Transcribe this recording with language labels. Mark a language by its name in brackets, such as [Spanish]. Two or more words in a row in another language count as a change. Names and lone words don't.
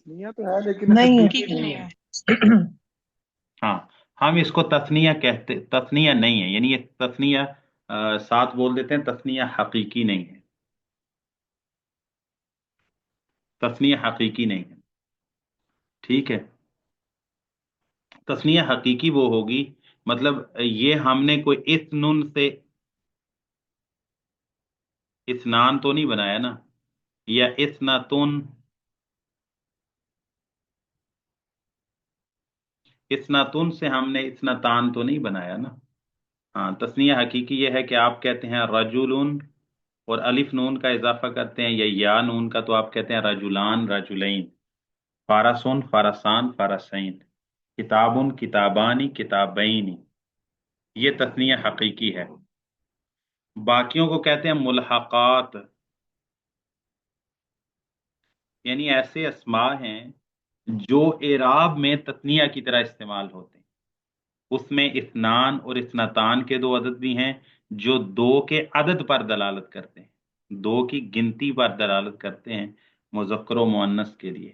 [Urdu] تسنیہ تو ہے لیکن نہیں ہے. حقیقی نہیں ہے. ہاں، ہم اس کو تسنیہ کہتے، تسنیہ نہیں ہے، یعنی یہ تسنیہ ساتھ بول دیتے ہیں، تسنیہ حقیقی نہیں ہے. تسنیہ حقیقی نہیں ہے. ٹھیک ہے. تسنیہ حقیقی وہ ہوگی، مطلب یہ ہم نے کوئی اس نون سے اسنان تو نہیں بنایا نا، یا اسناتون، اسناتون سے ہم نے اسنتان تو نہیں بنایا نا. ہاں، تسنیہ حقیقی یہ ہے کہ آپ کہتے ہیں رجلن اور الف نون کا اضافہ کرتے ہیں، یا نون کا، تو آپ کہتے ہیں [Arabic] رجلان رجلین، فارسون فارسان فارسین، کتابن کتابانی کتابین. [Urdu] یہ تسنیہ حقیقی ہے. باقیوں کو کہتے ہیں ملحقات، یعنی ایسے اسماء ہیں جو اعراب میں تثنیہ کی طرح استعمال ہوتے ہیں. اس میں اثنان اور اثنتان کے دو عدد بھی ہیں جو دو کے عدد پر دلالت کرتے ہیں، دو کی گنتی پر دلالت کرتے ہیں مذکر و مؤنث کے لیے.